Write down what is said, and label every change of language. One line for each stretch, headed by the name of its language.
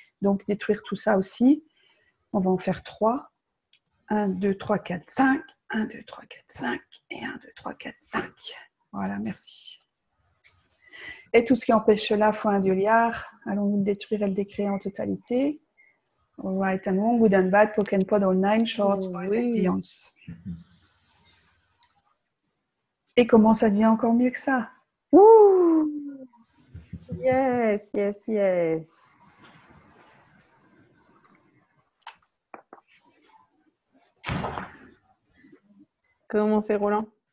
French: Donc, détruire tout ça aussi. On va en faire 3. 1, 2, 3, 4, 5. 1, 2, 3, 4, 5. Et 1, 2, 3, 4, 5. Voilà, merci. Et tout ce qui empêche cela, fois 1 milliard. Allons-nous le détruire et le décréer en totalité.
English: All right and wrong, good and bad, poke and pod, all nine, shorts, boys and beyonds.
French: Et comment ça devient encore mieux que ça?
English: Ouh! Yes, yes, yes.
French: Comment c'est, Roland?